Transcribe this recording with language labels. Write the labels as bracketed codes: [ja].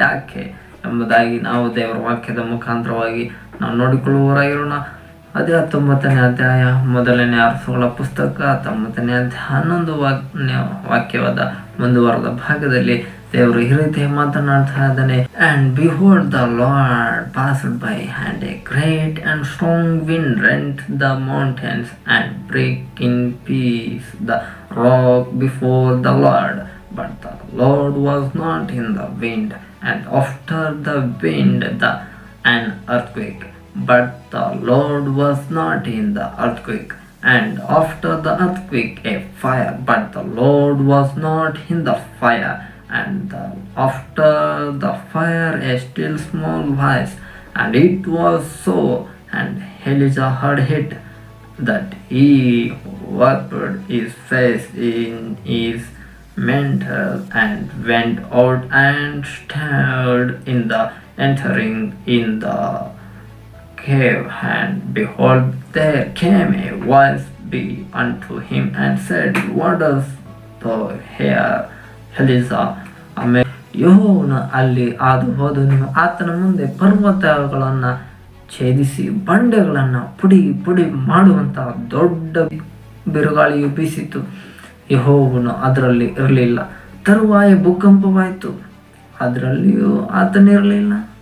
[kn] ಯಾಕೆ ಎಂಬುದಾಗಿ ನಾವು ದೇವರ ವಾಕ್ಯದ ಮುಖಾಂತರವಾಗಿ ನಾವು ನೋಡಿಕೊಳ್ಳುವವರಾಗಿರೋಣ. ಅದೇ 19ನೇ ಅಧ್ಯಾಯ 1ನೇ ಅರಸುಗಳ ಪುಸ್ತಕ 19ನೇ ಅಧ್ಯಾಯ 11 ವಾಕ್ಯವಾದ ಮುಂದುವರೆದ ಭಾಗದಲ್ಲಿ ದೇವರು ಈ ರೀತಿ ಮಾತನಾಡ್ತಾ ಇದ್ದಾನೆ. [en] And behold, the Lord passed by, and a great and strong wind rent the mountains and break in peace the rock before the Lord. But the Lord was not in the wind, and after the wind an earthquake. But the Lord was not in the earthquake, and after the earthquake a fire. But the Lord was not in the fire, and after the fire a still small voice. And it was so. And Elijah heard it, that he wrapped his face in his mantle and went out and stood in the entering in the cave. And behold, there came a voice be unto him and said, What dost thou here, Elijah? [kn] ಆಮೇಲೆ ಯೆಹೋವನು ಅಲ್ಲಿ ಹಾದು ಹೋದನು. ಆತನ ಮುಂದೆ ಪರ್ವತಗಳನ್ನು ಛೇದಿಸಿ ಬಂಡೆಗಳನ್ನು ಪುಡಿ ಪುಡಿ ಮಾಡುವಂತಹ ದೊಡ್ಡ ಬಿರುಗಾಳಿಯು ಬೀಸಿತು. ಯೆಹೋವನು ಅದರಲ್ಲಿ ಇರಲಿಲ್ಲ. ತರುವಾಯ ಭೂಕಂಪವಾಯಿತು, ಅದರಲ್ಲಿಯೂ ಆತನಿರಲಿಲ್ಲ.